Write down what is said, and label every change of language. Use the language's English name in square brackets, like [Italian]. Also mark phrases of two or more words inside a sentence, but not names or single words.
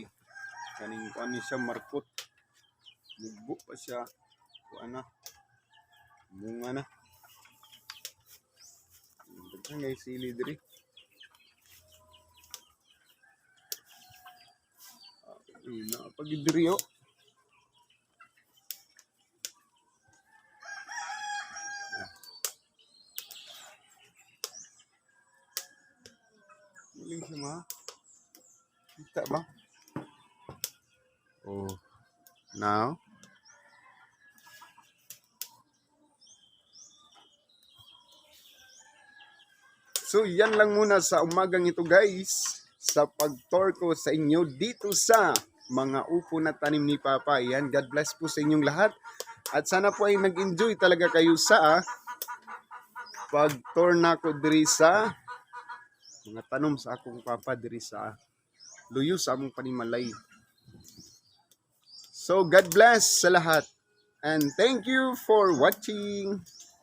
[Cebuano] Kaning kuan ni siya markot. Mugbo pa siya. Kuan na. Munga na. Ang sili diri. Pag diri oh. Muling sama. Kita ba? Oh. Now. [Filipino] So yan lang muna sa umagang ito guys. Sa pag-tour ko sa inyo dito sa mga upo na tanim ni Papa. Yan, [English] God bless [Filipino] po sa inyong lahat. At sana po ay nag-enjoy talaga kayo sa pag-tour na [Cebuano] ko diri sa mga tanom sa akong Papa diri sa luyo sa among panimalay. [Filipino] So [English] God bless [Filipino] sa lahat. [English] And thank you for watching.